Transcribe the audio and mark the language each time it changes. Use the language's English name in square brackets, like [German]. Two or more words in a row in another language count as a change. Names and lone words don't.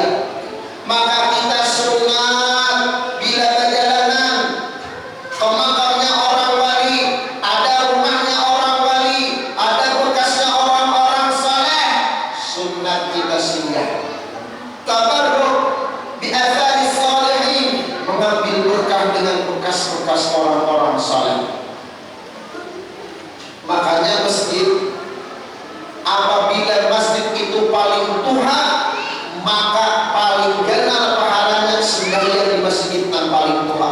[Banjar] Maka kita sunat bila perjalanan ke makamnya orang wali, ada rumahnya orang wali, ada bekasnya orang-orang saleh, sunat kita singgah. [Arabic] تبرك بآثار الصالحين, [Indonesian] mengambil berkah dengan bekas-bekas orang-orang saleh. [Banjar] Makanya masjid, apabila masjid itu paling tua, maka paling ganal pahalanya sembahyang di masjid yang paling tua.